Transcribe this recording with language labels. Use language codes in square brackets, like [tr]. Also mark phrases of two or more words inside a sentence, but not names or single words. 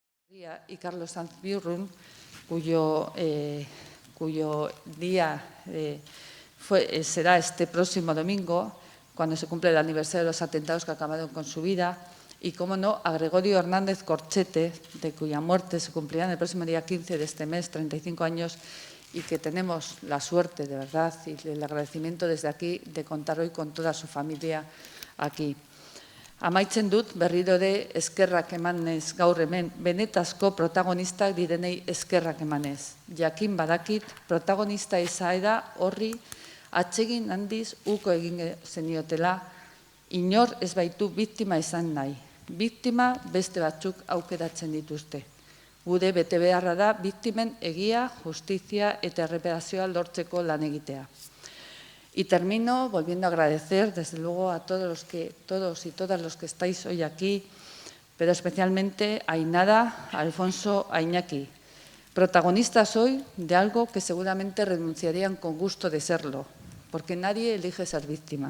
[es] Y Carlos Sanz Biurrun, cuyo día será este próximo domingo, cuando se cumple el aniversario de los atentados que acabaron con su vida, y, cómo no, a Gregorio Hernández Corchete, de cuya muerte se cumplirán el próximo día 15 de este mes, 35 años, y que tenemos la suerte, de verdad, y el agradecimiento desde aquí, de contar hoy con toda su familia aquí. [eu] Amaitzen dut berriro ere eskerrak emanez gaur hemen benetazko protagonistak direnei eskerrak emanez. Jakin badakit protagonista izaera horri atsegin handiz uko egin zeniotela, inor ez baitu biktima izan nahi. Biktima beste batzuk aukeratzen dituzte. Gure betebeharra da biktimen egia, justizia eta erreparazioa lortzeko lan egitea. [es] Y termino volviendo a agradecer, desde luego, a todos y todas los que estáis hoy aquí, pero especialmente a Ainara, a Alfonso, a Iñaki, protagonistas hoy de algo que seguramente renunciarían con gusto de serlo, porque nadie elige ser víctima.